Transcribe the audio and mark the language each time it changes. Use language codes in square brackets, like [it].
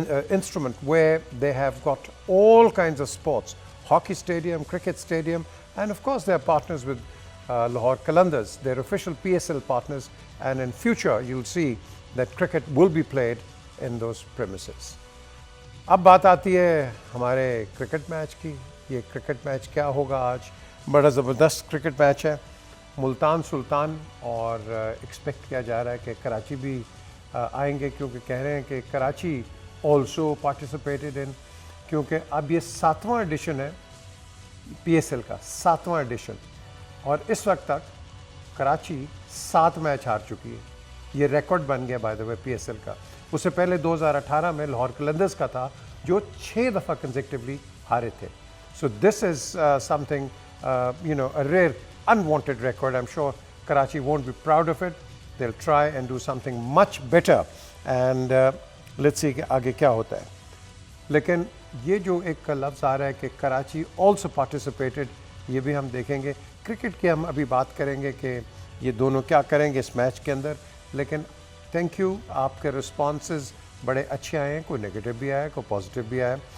[en] instrument where they have got all kinds of sports, hockey stadium, cricket stadium, and of course they're partners with Lahore Qalandars, their official PSL partners, and in future you'll see that cricket will be played in those premises. [hi] अब बात आती है हमारे cricket match की. ये cricket match क्या होगा आज? बड़ा ज़बरदस्त क्रिकेट मैच है. मुल्तान सुल्तान और एक्सपेक्ट किया जा रहा है कि कराची भी आएंगे, क्योंकि कह रहे हैं कि कराची [en] also participated in, [hi] क्योंकि अब ये 7वां एडिशन है PSL का, 7वां एडिशन, और इस वक्त तक कराची 7 मैच हार चुकी है. ये रिकॉर्ड बन गया [en] by the way [hi] PSL का. उससे पहले 2018 में लाहौर कलंदर्स का था जो 6 दफ़ा कंसेक्टिवली हारे थे. [en] So this is something a rare unwanted record. I'm sure Karachi won't be proud of it. They'll try and do something much better, and let's see [hi] कि आगे क्या होता है. लेकिन ये जो एक लफ्ज़ आ रहा है कि कराची [en] also participated, [hi] ये भी हम देखेंगे. क्रिकेट की हम अभी बात करेंगे कि ये दोनों क्या करेंगे इस मैच के अंदर. लेकिन थैंक यू, आपके रिस्पॉन्सेज बड़े अच्छे आए हैं, कोई नेगेटिव भी आया, कोई पॉजिटिव भी आया.